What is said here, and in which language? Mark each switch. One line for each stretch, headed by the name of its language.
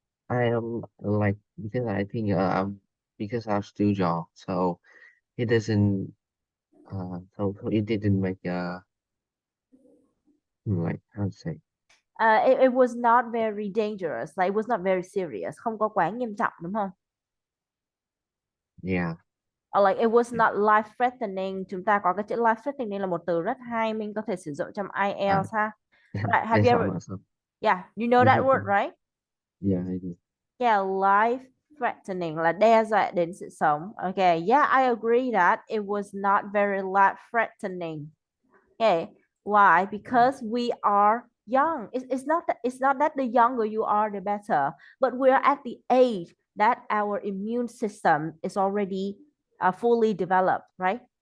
English: I am like because I think because I'm still young, so it doesn't so it didn't make like how to say. It was not very dangerous, like it was not very serious,
Vietnamese: không có quá nghiêm trọng đúng không?
English: Yeah, Or like it was yeah. not life threatening.
Vietnamese: Chúng ta có cái chữ life threatening là một từ rất hay, mình có thể sử dụng trong uh,
English: IELTS ha. Right, have there's you not ever? much of Yeah, you know that word, right? yeah I do.
Vietnamese: Yeah, life threatening là đe dọa đến sự sống.
English: Okay, yeah, I agree that it was not very life threatening. Okay, why? Because we are young. It's not that the younger you are, the better, but we're at the age that our immune system is already fully developed, right?